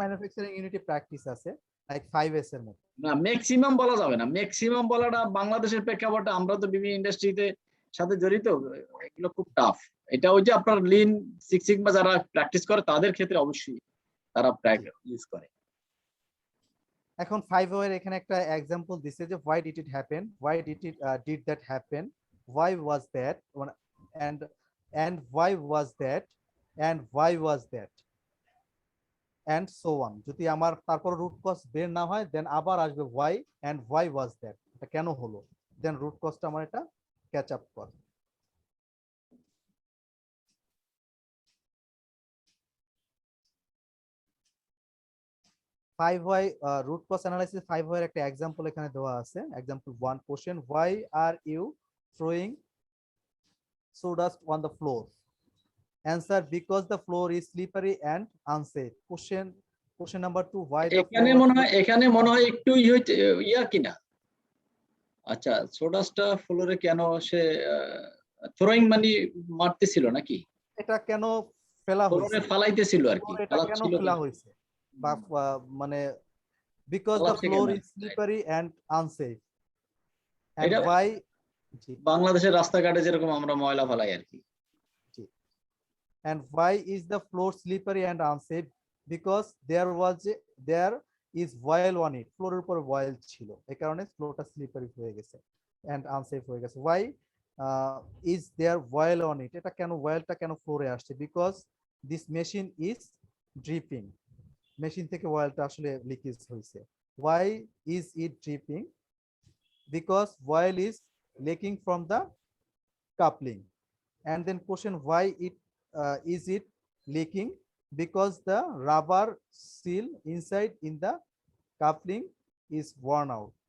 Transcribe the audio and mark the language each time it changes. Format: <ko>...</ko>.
<bn>Manufacturing unity practice আছে like 5S এর মতো। না, ম্যাক্সিমাম বলা যাবে না। ম্যাক্সিমাম বলাটা বাংলাদেশের প্রেক্ষাপটে, আমরা তো বিভিন্ন ইন্ডাস্ট্রিতে সাথে জড়িত, এগুলো খুব টাফ। এটা ওই যে আপনার লিন সিক্স সিগমা যারা প্র্যাকটিস করে তাদের ক্ষেত্রে অবশ্যই তারা ইউজ করে। এখন 5Y এর এখানে একটা एग्जांपल দিছে যে</bn> <en>why did it happen, why did that happen, why was that, and why was that, and why was that, and so on.</en> <bn>যদি আমার তারপর রুট কজ বের না হয়, দেন আবার আসবে</bn> <en>why and why was that,</en> <bn>এটা কেন হলো, দেন রুট কজটা আমার এটা ক্যাচ আপ করে। Five root cause analysis 5Y এর একটা एग्जांपल এখানে দেওয়া আছে।</bn> <en>Example 1 question, why are you throwing sawdust on the floor? Answer, because the floor is slippery and unsafe. Question number 2, why the</en> <bn>এখানে মনে হয় একটু ইয়া কিনা। আচ্ছা, সোডাসটা ফ্লোরে কেন সে থ্রোয়িং মানে মারতেছিল নাকি? এটা কেন ফেলা হইছে? ফ্লোরে ফালাইতেছিল আর কি। এটা কেন ফেলা হইছে বা মানে</bn> <en>because the floor is slippery and unsafe, and why</en> <bn>বাংলাদেশের রাস্তাঘাটে যেরকম আমরা ময়লা ফেলাই আর কি।</bn> <en>and why is the floor slippery and unsafe? Because there is oil on it,</en> <bn>ফ্লোরের উপর oil ছিল, এই কারণে ফ্লোরটা স্লিপারি হয়ে গেছে and unsafe হয়ে গেছে।</bn> <en>why is there oil on it?</en> <bn>এটা কেন oilটা কেন ফ্লোরে আসছে?</bn> <en>because this machine is dripping,</en> <bn>machine থেকে oilটা আসলে লিকেজ হইছে।</bn> <en>why is it dripping? because oil is leaking from the coupling. And then question, why is it leaking because the rubber seal inside in the coupling is worn out.</en>